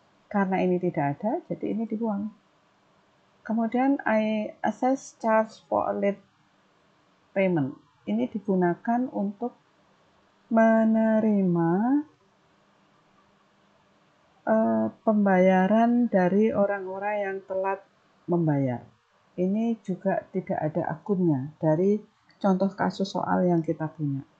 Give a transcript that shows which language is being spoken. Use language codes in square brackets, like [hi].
[id] Karena ini tidak ada, jadi ini dibuang. [en] Kemudian I assess charge for a late payment. [id] Ini digunakan untuk menerima pembayaran dari orang-orang yang telat membayar. Ini juga tidak ada akunnya dari contoh kasus soal yang kita punya.